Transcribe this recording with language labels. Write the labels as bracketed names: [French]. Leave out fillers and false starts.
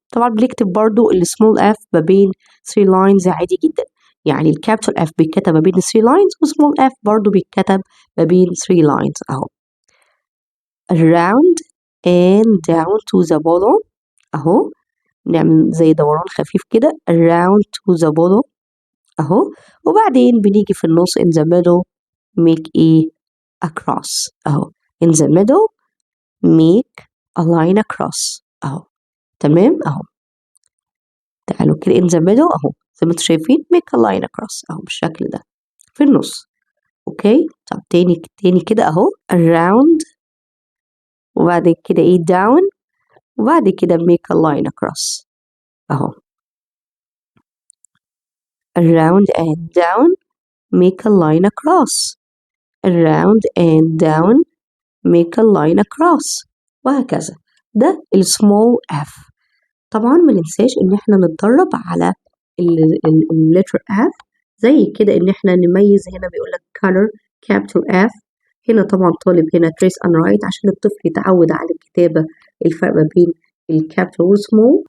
[Arabic] طبعا بنكتب برضو السمول F ما بين 3 lines عادي جدا، يعني الكابيتال F بيتكتب ما بين 3 lines وسمول F برضو بيتكتب ما بين 3 lines اهو. [English] around and down to the bottom اهو. [Arabic] نعمل زي دوران خفيف كده [English] around to the bottom [Arabic] اهو. وبعدين بنيجي في النص [English] in the middle make across [Arabic] اهو. [English] in the middle make a line across اهو. [Arabic] تمام اهو. تعالوا كده [English] in the middle [Arabic] اهو زي ما انتم شايفين [English] make a line across [Arabic] اهو بالشكل ده في النص. اوكي. طب تاني كده اهو around وبعد كده down وبعد كده [English] make a line across [Arabic] اهو. [English] around and down make a line across. around and down make a line across وهكذا. [Arabic] ده السمول F. طبعا ما ننساش ان احنا نتدرب على اللتر F زي كده ان احنا نميز. هنا بيقول لك [English] color capital F. [Arabic] هنا طبعا طالب هنا [English] trace and write [Arabic] عشان الطفل يتعود على الكتابة الفرق ما بين الكابيتال والسمول.